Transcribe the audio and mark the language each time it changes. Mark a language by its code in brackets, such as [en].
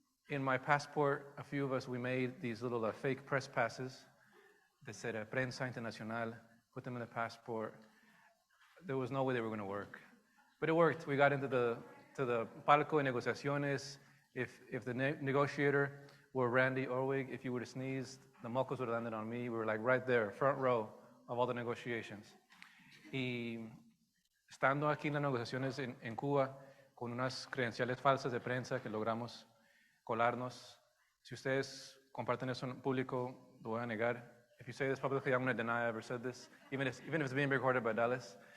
[en] In my passport, a few of us, we made these little fake press passes that said Prensa Internacional, put them in the passport. There was no way they were going to work. But it worked. We got into the [es] palco de negociaciones. [en] If the negotiator were Randy Orwig, if you would have sneezed, the mocos would have landed on me. We were like right there, front row of all the negotiations. [es] Y estando aquí en las negociaciones en Cuba, con unas credenciales falsas de prensa que logramos colarnos. Si ustedes comparten eso en público, lo voy a negar. [en] If you say this publicly, I'm going to deny I ever said this, even if it's being recorded by Dallas.